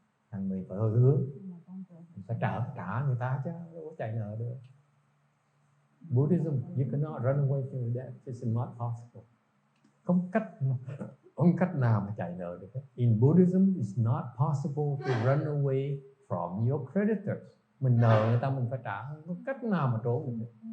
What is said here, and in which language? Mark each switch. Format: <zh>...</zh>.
<vi>Thành mình phải hơi hướng. Mình phải trả người ta chứ, đâu có chạy nợ được.</vi> <en>Buddhism, you cannot run away from your debt. It's not possible.</en> <vi>Không cách nào mà chạy nợ được.</vi> <en>In Buddhism, it's not possible to run away from your creditors.</en> <vi>Mình nợ người ta mình phải trả, không có cách nào mà trốn được.</vi>